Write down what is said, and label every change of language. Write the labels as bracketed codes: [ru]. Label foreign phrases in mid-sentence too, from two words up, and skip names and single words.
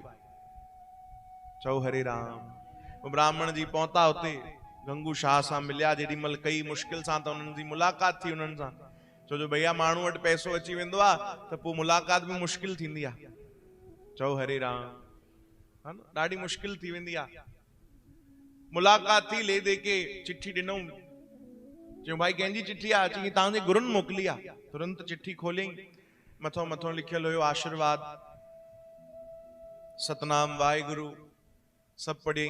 [sd] चओ हरे राम। वो ब्राह्मण जी पहुता हुते, गंगू शाह सां मिलिया। जेॾी महिल कई मुश्किल सां त उन्हनि जी मुलाक़ात थी उन्हनि सां। छो जो भैया माण्हू वटि पैसो अची वेंदो आहे त पोइ मुलाक़ात बि मुश्किल थींदी आहे। चओ हरे राम। हा न, ॾाढी मुश्किल थी वेंदी आहे। मुलाक़ात थी, ले दे के चिठी ॾिनऊं। चयो भाई कंहिंजी चिठी आहे? अची तव्हांजे गुरुनि मोकिली आहे। तुरंत चिठी खोलियईं, मथों मथों लिखियल हुयो आशीर्वाद, सतनाम वाहिगुरु, सब पढ़ियईं।